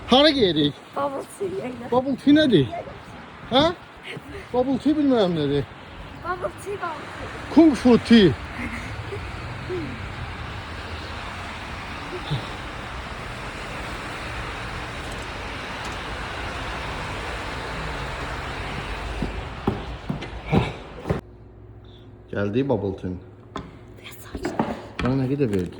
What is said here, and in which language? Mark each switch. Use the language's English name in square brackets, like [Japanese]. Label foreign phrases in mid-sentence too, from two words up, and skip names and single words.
[Azerbaijani] Hara gedirik? [English] Bubble tea. Bubble tea [Azerbaijani] nədir? Hə? [English] Bubble tea [Azerbaijani] bilmirəm nədir. [English] Bubble tea. Kung fu tea. [Turkish] Geldi [English] bubble tea. [Turkish] Bana ne kadar verdi?